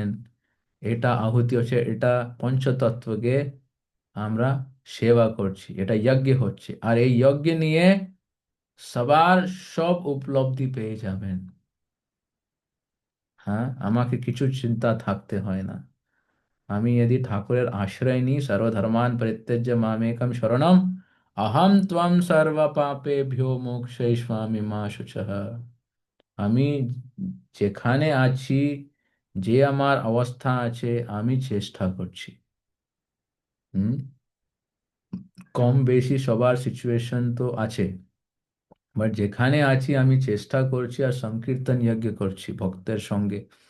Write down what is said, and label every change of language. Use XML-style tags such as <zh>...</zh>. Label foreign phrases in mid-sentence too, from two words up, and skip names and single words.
<bn>এটা আহুতি হচ্ছে, এটা পঞ্চতত্ত্বকে আমরা সেবা করছি, এটা যজ্ঞ হচ্ছে। আর এই যজ্ঞ নিয়ে সবার সব উপলব্ধি পেয়ে যাবেন। হ্যাঁ, আমাকে কিছু চিন্তা থাকতে হয় না। আমি যদি ঠাকুরের আশ্রয় নিই,</bn> <sa>সর্বধর্মান পরিত্যজ্য মামেকম শরণম অহম ত্বং সর্ব পাপেভ্যো মোক্ষয়িষ্যামি মা শুচঃ।</sa> <bn>আমি যেখানে আছি, যে আমার অবস্থা আছে, আমি চেষ্টা করছি। হুম, কম বেশি সবার সিচুয়েশন তো আছে, বাট যেখানে আছি আমি চেষ্টা করছি আর সংকীর্তন যজ্ঞ করছি ভক্তের সঙ্গে।</bn>